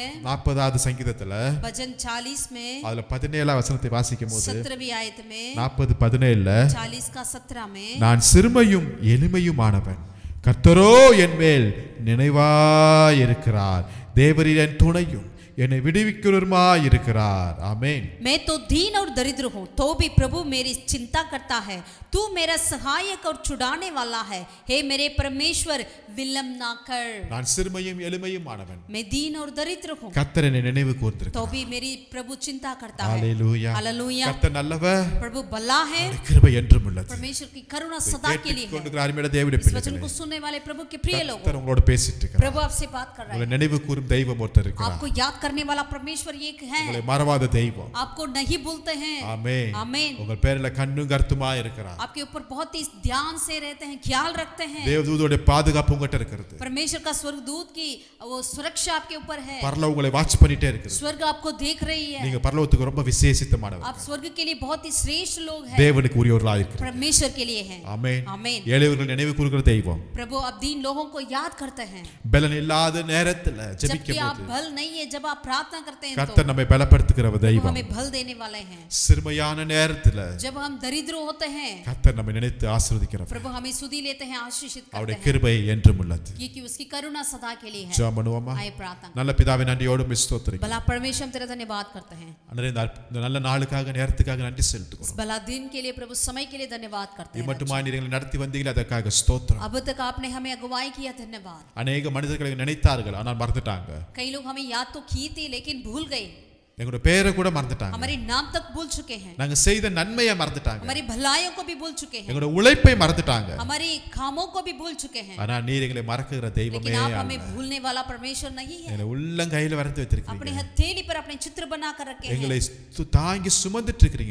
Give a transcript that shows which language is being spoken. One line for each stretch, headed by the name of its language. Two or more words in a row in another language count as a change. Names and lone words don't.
Tamil: 40வது சங்கீதத்துல
Hindi: भजन 40 में
Tamil: அதுல 17 வசனத்தை வாசிக்கும் போது
Hindi: 17वीं आयत में
Tamil: 40:17ல
Hindi: 40 का 17 में,
Tamil: நான் சிறுமையும் எளிமையுமானவன், கர்த்தரோ என் மேல் நினைவாயிருக்கிறார், தேவரீர் என் துணையும் என்னை விடுவிக்கிறவருமாய் இருக்கிறார். ஆமென்.
Hindi: मैं तो दीन और दरिद्र हूँ तो भी प्रभु मेरी चिंता करता है, तू मेरा सहायक और छुड़ाने वाला है, हे मेरे परमेश्वर विलंब ना कर।
Tamil: நான் சிறுமையும் எளிமையுமானவன்,
Hindi: मैं दीन और दरिद्र हूँ
Tamil: கர்த்தர் என்னை நினைவு
Hindi: तो
Tamil: கூர்ந்திருக்கிறார்.
Hindi: भी मेरी प्रभु चिंता करता है।
Tamil: ஹalleluya,
Hindi: हालेलूया,
Tamil: கர்த்தர் நல்லவர்,
Hindi: प्रभु भला है,
Tamil: அவருடைய கிருபை என்றும் உள்ளது.
Hindi: परमेश्वर की करुणा सदा के लिए है।
Tamil: கொண்டிருக்கிற அருமையான தேவனுடைய
Hindi: इस वचन को
Tamil: பிள்ளைகளே,
Hindi: सुनने वाले प्रभु के प्रिय लोगों,
Tamil: கர்த்தர் உங்களோட பேசிட்டு இருக்கிறார்.
Hindi: प्रभु आपसे बात कर रहा
Tamil: உங்களை
Hindi: है,
Tamil: நினைவு கூறும் தெய்வம் ஒருத்தர் இருக்கிறார்.
Hindi: आपको याद करने वाला परमेश्वर एक है,
Tamil: உங்களை மறவாத தெய்வம்.
Hindi: आपको नहीं भूलते हैं।
Tamil: ஆமென்.
Hindi: आमीन।
Tamil: உங்கள் பேர்ல கண்ணும் கருத்துமாய் இருக்கிறார்.
Hindi: आपके ऊपर बहुत ही ध्यान से रहते हैं, ख्याल रखते हैं।
Tamil: தேவதூதருடைய பாதுகாப்பு உங்ககிட்ட இருக்கிறது.
Hindi: परमेश्वर का स्वर्गदूत की वो सुरक्षा आपके ऊपर है,
Tamil: பரலோகம் உங்களை வாட்ச் பண்ணிட்டே இருக்குது.
Hindi: स्वर्ग आपको देख रही है,
Tamil: நீங்க பரலோகத்துக்கு ரொம்ப விசேஷித்தமானவர்.
Hindi: आप स्वर्ग के लिए बहुत ही श्रेष्ठ लोग हैं,
Tamil: தேவனுக்கு உரியவர்களாய் இருக்கிறார்.
Hindi: परमेश्वर के लिए हैं।
Tamil: ஆமென்.
Hindi: आमीन।
Tamil: ஏழைவர்கள் நினைவு கூறுகிற தெய்வம்.
Hindi: प्रभु अब दीन लोगों को याद करते हैं,
Tamil: பலன் இல்லாத நேரத்துல
Hindi: जबकि
Tamil: ஜெபிக்கும்
Hindi: आप
Tamil: போது
Hindi: बल नहीं है, जब आप प्रार्थना करते हैं
Tamil: கர்த்தர்
Hindi: तो
Tamil: நம்மை பலப்படுத்துகிற
Hindi: प्रभु
Tamil: தெய்வம்.
Hindi: हमें बल देने वाले हैं।
Tamil: சிறுமையான நேரத்துல
Hindi: जब हम दरिद्र होते हैं
Tamil: கர்த்தர் நம்மை நினைத்து ஆசீர்வதிக்கிறவர்.
Hindi: प्रभु हमें सुधी लेते हैं, आशीषित करते
Tamil: அவருடைய
Hindi: हैं,
Tamil: கிருபை என்றும் உள்ளது.
Hindi: क्योंकि उसकी करुणा सदा के लिए है।
Tamil: ஜெபம் பண்ணுவோமா?
Hindi: आए प्रार्थना।
Tamil: நல்ல பிதாவே, நன்றியோடு ஸ்தோத்திரிக்கிறோம்.
Hindi: भला परमेश्वर हम तेरा धन्यवाद करते हैं,
Tamil: அன்றே இந்த நல்ல நாளுக்காக நேரத்துக்காக நன்றி
Hindi: इस
Tamil: செலுத்துகிறோம்.
Hindi: भला दिन के लिए प्रभु, समय के लिए धन्यवाद करते हैं।
Tamil: இம்மட்டுமாய் நீர் எங்களை நடத்தி வந்தீங்களே அதற்காக ஸ்தோத்திரம்.
Hindi: अब तक आपने हमें अगुवाई किया, धन्यवाद।
Tamil: அநேக மனிதர்களை நினைத்தார்கள், ஆனால் மறந்துட்டாங்க.
Hindi: कई लोग हमें याद तो की थी लेकिन भूल गए,
Tamil: எங்களோட பேரை கூட மறந்துட்டாங்க.
Hindi: हमारे नाम तक भूल चुके हैं,
Tamil: நாங்க செய்த நன்மையை மறந்துட்டாங்க.
Hindi: हमारी भलाइयों को भी भूल चुके हैं,
Tamil: எங்களோட உழைப்பை மறந்துட்டாங்க.
Hindi: हमारी कामों को भी भूल चुके हैं,
Tamil: ஆனா நீர் எங்களை மறக்குகிற தெய்வமே
Hindi: लेकिन आप
Tamil: அல்ல.
Hindi: हमें भूलने वाला परमेश्वर नहीं है।
Tamil: எங்களை உள்ளங்கையில வரைந்து
Hindi: अपने
Tamil: வைத்திருக்கீங்க.
Hindi: हथेली पर अपने चित्र बना कर रखे हैं,
Tamil: எங்களை தாங்கி சுமந்துட்டு இருக்கிறீங்க.